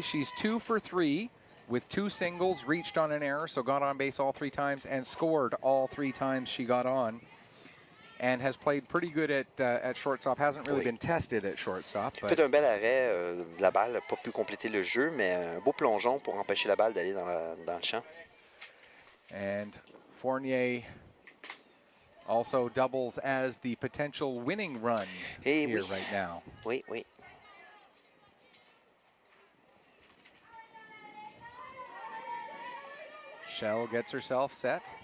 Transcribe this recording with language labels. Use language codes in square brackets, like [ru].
[en] She's 2 for 3 with 2 singles, reached on an error, so got on base all 3 times and scored all 3 times she got on. And has played pretty good at shortstop. Hasn't really been tested at shortstop. [fr] Fait un bel arrêt de la balle, pas pu compléter le jeu, mais un beau plongeon pour empêcher la balle d'aller dans le champ. [en] And Fournier also doubles as the potential winning run here right now. [fr] Oui, oui. [en] Shell gets herself set.